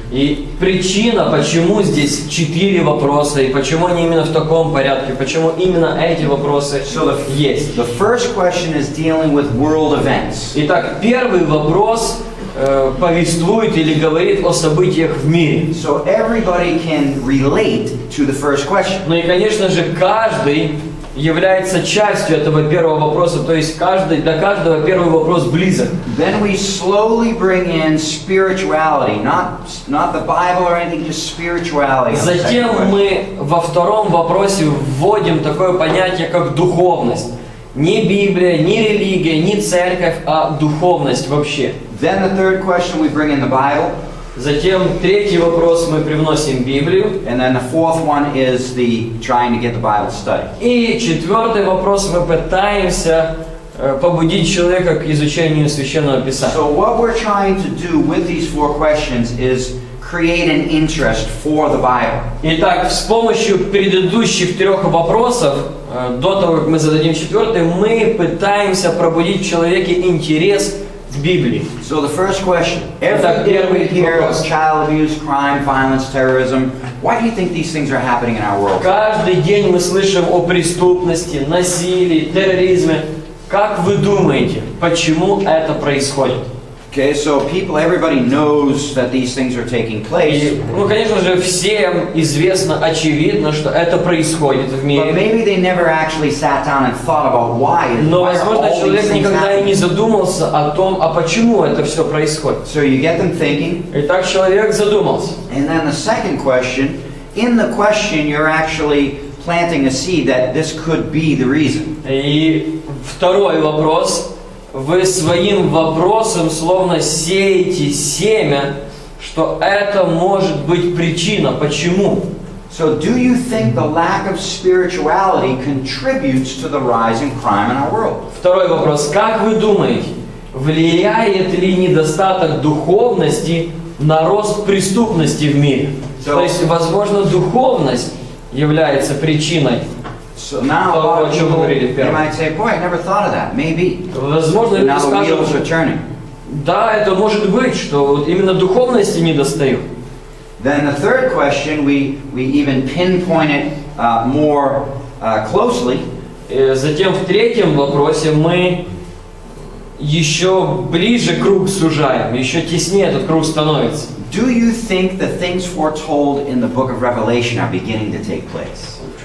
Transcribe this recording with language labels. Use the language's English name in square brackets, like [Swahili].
[Russian] И причина, почему здесь 4 вопроса, и почему они именно в таком порядке, почему именно эти вопросы есть. [English] The first question is dealing with world events. [Russian] Итак, первый вопрос повествует или говорит о событиях в мире. [English] So everybody can relate to the first question. [Russian] Ну и, конечно же, каждый является частью этого первого вопроса, то есть для каждого первый вопрос близок. [English] Then we slowly bring in spirituality, not the Bible or anything, just spirituality. [Russian] Затем мы во втором вопросе вводим такое понятие, как духовность. Не Библия, не религия, не церковь, а духовность вообще. [English] Then the third question we bring in the Bible. [Russian] Затем третий вопрос мы привносим Библию. [English] And then the fourth one is the trying to get the Bible study. [Russian] И четвертый вопрос мы пытаемся побудить человека к изучению Священного Писания. [English] So what we're trying to do with these 4 questions is create an interest for the Bible. [Russian] Итак, с помощью предыдущих 3 вопросов, до того, как мы зададим четвертый, мы пытаемся пробудить в человеке интерес в Библии. [English] So the first question, every day we hear of child abuse, crime, violence, terrorism. Why do you think these things are happening in our world? [Russian] Каждый день мы слышим о преступности, насилии, терроризме. Как вы думаете, почему это происходит? [English] Okay, so everybody knows that these things are taking place. [Russian] Конечно же, всем известно, очевидно, что это происходит в [English] But [Russian] мире. [English] maybe they never actually sat down and thought about why. [Russian] Но, [English] Why are [Russian] возможно, [English] all these [Russian] человек [English] things [Russian] никогда и не [English] happening? [Russian] задумался о том, а почему это все происходит. [English] So you get them thinking. [Russian] Итак, человек задумался. [English] And then the second question, in the question you're actually planting a seed that this could be the reason. [Russian] И второй вопрос. Вы своим вопросом словно сеете семя, что это может быть причина. Почему? [English] So do you think the lack of spirituality contributes to the rise in crime in our world? [Russian] Второй вопрос. Как вы думаете, влияет ли недостаток духовности на рост преступности в мире? То есть, возможно, духовность является причиной. [English] So now a lot of people, they might say, boy, I never thought of that. Maybe. [Russian] Возможно, люди [English] Now the [Russian] скажут, [English] wheels are turning. [Russian] да, это может быть, что вот именно духовности недостает. [English] Then the third question, we even pinpoint it more closely. [Russian] Затем в третьем вопросе мы еще ближе круг сужаем, еще теснее этот круг становится. [English] Do you think the things foretold in the book of Revelation are beginning to take place?